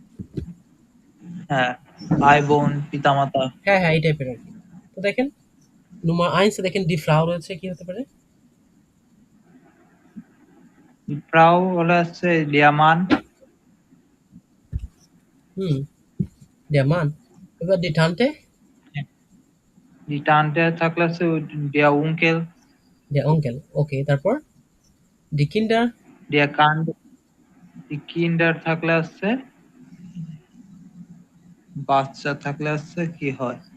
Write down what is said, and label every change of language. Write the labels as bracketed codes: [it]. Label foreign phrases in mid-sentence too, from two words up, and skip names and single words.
[bn] হ্যাঁ, ভাই বোন, পিতামাতা। হ্যাঁ হ্যাঁ, এই টাইপের আর কি। তো দেখেন Nummer 1 এ দেখেন [de] die Frau [bn] রয়েছে, কি হতে পারে? ফ্রাউ হলো হচ্ছে ডিয়ামান, হুম, [de] der Mann. এবার die Tante, [bn] রিটার্নটা থাকলে হচ্ছে [de] der Onkel, der Onkel. [bn] ওকে, তারপর? [de] Die Kinder, die Kinder, [bn] কিন্ডার থাকলে হচ্ছে বাচ্চা থাকলে হচ্ছে কি হয়?